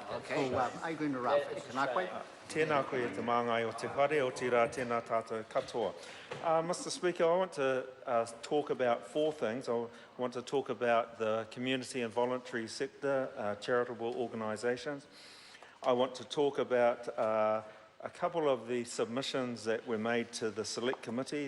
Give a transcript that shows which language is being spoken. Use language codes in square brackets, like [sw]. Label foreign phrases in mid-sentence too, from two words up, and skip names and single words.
[mi] Aigun Raf, tēnā koe. Tēnā koe te māngai o te whare o te rā, tēnā tātou katoa. [en] Mr. Speaker, I want to talk about four things. I want to talk about the community and voluntary sector, charitable organisations. I want to talk about a couple of the submissions that were made to the Select Committee.